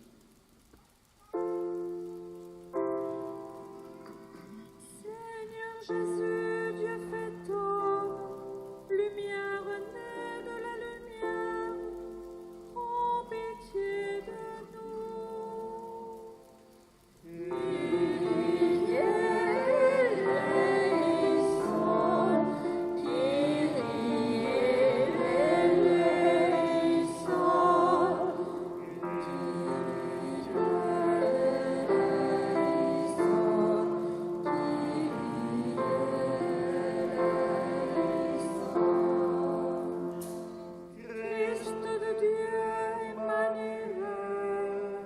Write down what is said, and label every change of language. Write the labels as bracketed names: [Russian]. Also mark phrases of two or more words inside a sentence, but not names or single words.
[French] Seigneur Jésus, Dieu fait homme, lumière née de la lumière, prends pitié de nous. [Greek] Kyrie eleison, Kyrie eleison, [French] Christ de Dieu, Emmanuel,